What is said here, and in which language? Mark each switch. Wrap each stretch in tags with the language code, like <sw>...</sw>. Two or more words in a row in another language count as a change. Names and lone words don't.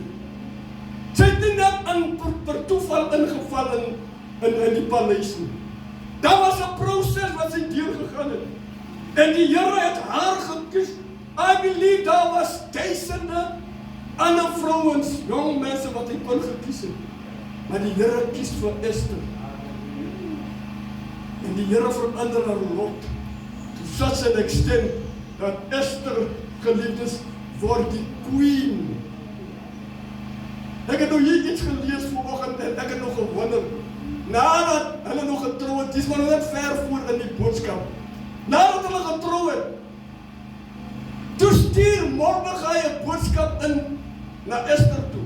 <af>Sy het nie net per toeval ingeval in die paleis nie. Daar was 'n proses wat sy deurgegaan het. En die Here het haar gekies.</af> <en>I believe</en> <af>daar was duisende ander vrouens, jong mense wat hy kon gekies het. Maar die Here kies vir Esther. En die Here verander haar lot.</af> <en>To such an extent</en> <af>dat Esther, geliefdes, word die queen. Ek het nou hier iets gelees vanoggend en ek het nog gewonder. Nadat hulle nog getrou het, dis maar net ver voor in die boodskap. Nadat hulle getrou het, toe stuur Mordegai 'n boodskap in na Esther toe.</af>